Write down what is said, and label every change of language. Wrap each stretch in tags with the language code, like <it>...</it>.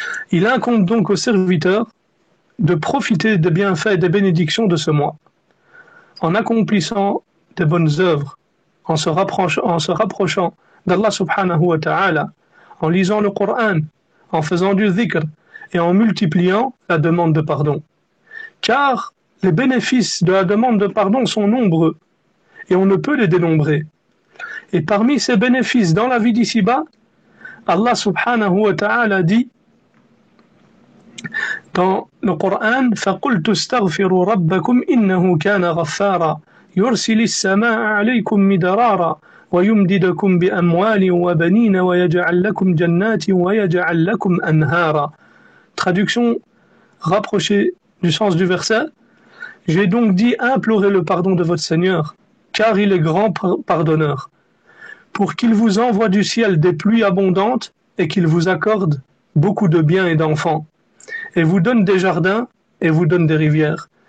<fr>Il incombe donc au serviteur de profiter des bienfaits et des bénédictions de ce mois, en accomplissant des bonnes œuvres, en se rapprochant d'Allah subhanahu wa ta'ala, en lisant le Coran, en faisant du dhikr et en multipliant la demande de pardon. Car les bénéfices de la demande de pardon sont nombreux et on ne peut les dénombrer. Et parmi ces bénéfices dans la vie d'ici-bas, Allah subhanahu wa ta'ala dit dans le Coran</fr> <ar>فَقُلْتُ اسْتَغْفِرُوا رَبَّكُمْ إِنَّهُ كَانَ غَفَّارًا يُرْسِلِ السَّمَاءَ عَلَيْكُمْ مِدْرَارًا وَيُمْدِدَكُمْ بِأَمْوَالٍ وَبَنِينَ وَيَجْعَلْ لَكُمْ جَنَّاتٍ وَيَجْعَلْ لَكُمْ أَنْهَارًا.</ar> <fr>Traduction rapprochée du sens du verset. J'ai donc dit implorez le pardon de votre Seigneur, car il est grand pardonneur, pour qu'il vous envoie du ciel des pluies abondantes et qu'il vous accorde beaucoup de biens et d'enfants, et vous donne des jardins et vous donne des rivières.</fr>